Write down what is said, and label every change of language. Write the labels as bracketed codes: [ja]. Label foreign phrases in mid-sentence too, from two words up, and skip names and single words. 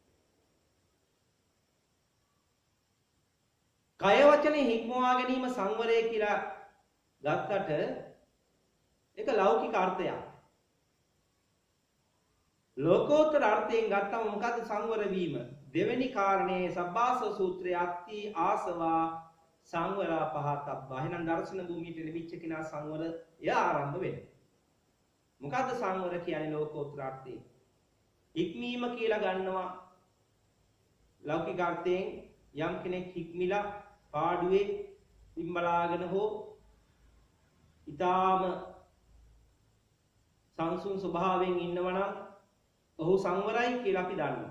[si] කය වචනේ ඉක්මවා ගැනීම සංවරය කියලා ගත්තට ඒක ලෞකික අර්ථයක්. ලෝකෝත්තර අර්ථයෙන් ගත්තම මොකද්ද සංවර වීම? දෙවෙනි කාරණේ සබ්බාසව සූත්‍රයේ [pi] අත්ති ආසවා සංවරා පහතබ්බා. [si] එහෙනම් දර්ශන භූමියට ලැබිච්ච කෙනා සංවර එයා ආරම්භ වෙනවා. මොකද්ද සංවර කියන්නේ ලෝකෝත්තර අර්ථයෙන්? ඉක්මීම කියලා ගන්නවා. ලෞකික අර්ථයෙන් යම් කෙනෙක් හික්මිලා පාඩුවේ පිම්බලාගෙන හෝ ඊටාම සංසුන් ස්වභාවයෙන් ඉන්නවනම් ඔහු සංවරයි කියලා අපි දන්නවා.